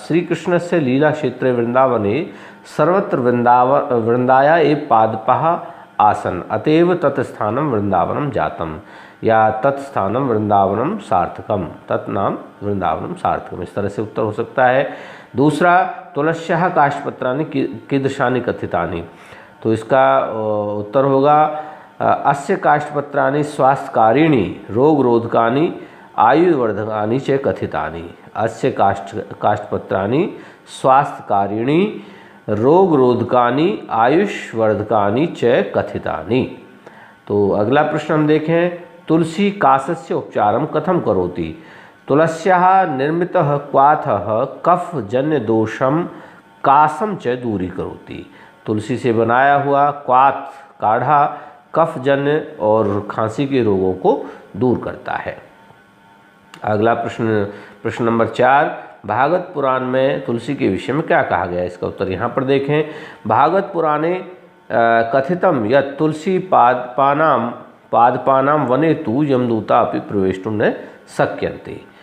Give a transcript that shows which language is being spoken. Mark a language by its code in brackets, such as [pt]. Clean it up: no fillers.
[sa] श्री कृष्ण से लीला क्षेत्र वृंदावने सर्वत्र वृंदाया ए पादपः आसन अतएव तत्स्थानम वृंदावनम जातम, या तत्स्थानम वृंदावनम सार्थकम, तत्नाम वृंदावनम सार्थकम, [hi] इस तरह से उत्तर हो सकता है। [sa] दूसरा, तुलस्याः काष्ठपत्राणि कीदृशानि कथितानि, [hi] तो इसका उत्तर होगा [sa] अस्य काष्ठपत्राणि स्वास्थ्यकारिणी रोगरोधकानि आयुर्वर्धकानि च कथितानि। अस्य काष्ठपत्राणि स्वास्थ्यकारिणी रोगरोधकानि आयुष्वर्धकानि च कथितानि। [hi] तो अगला प्रश्न हम देखें, [sa] तुलसी कासस्य उपचारम कथम करोति। तुलस्याः निर्मितः क्वाथः कफ जन्य दोषम कासम च दूरी करोति। [hi] तुलसी से बनाया हुआ क्वाथ काढ़ा कफ जन्य और खांसी के रोगों को दूर करता है। अगला प्रश्न नंबर 4, भागवत पुराण में तुलसी के विषय में क्या कहा गया है? इसका उत्तर यहाँ पर देखें। [sa] भागवत पुराणे कथितम यत् तुलसी पादपानाम वने तु यमदूता अपि प्रवेष्टुम न शक्यन्ते।